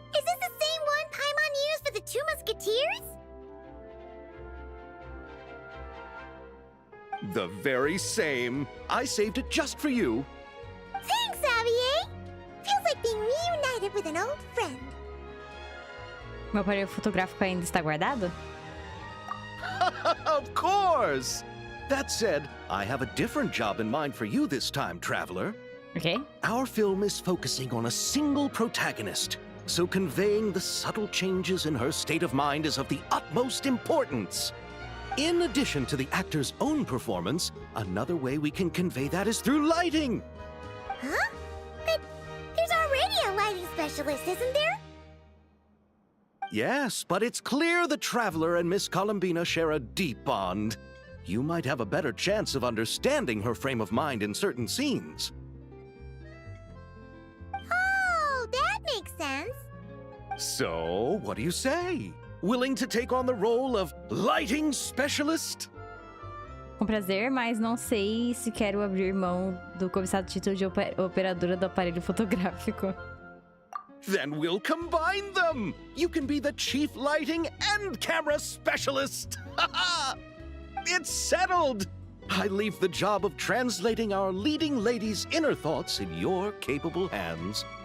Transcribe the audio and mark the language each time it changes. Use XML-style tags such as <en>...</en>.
<en>Is this the same one Paimon used for the Two Musketeers? The very same. I saved it just for you. Thanks, Xavier! Feels like being reunited with an old friend.</en> <pt>Meu aparelho fotográfico ainda está guardado?</pt> <en>Of course! That said, I have a different job in mind for you this time, traveler. Okay. Our film is focusing on a single protagonist, so conveying the subtle changes in her state of mind is of the utmost importance. In addition to the actor's own performance, another way we can convey that is through lighting. Huh? But there's already a lighting specialist, isn't there? Yes, but it's clear the Traveler and Miss Columbina share a deep bond. You might have a better chance of understanding her frame of mind in certain scenes. Oh, that makes sense. So, what do you say? Willing to take on the role of lighting specialist?</en> <pt>Com prazer, mas não sei se quero abrir mão do cobiçado título de operadora do aparelho fotográfico.</pt> <en>Then we'll combine them! You can be the chief lighting and camera specialist! It's settled! I leave the job of translating our leading lady's inner thoughts in your capable hands.</en>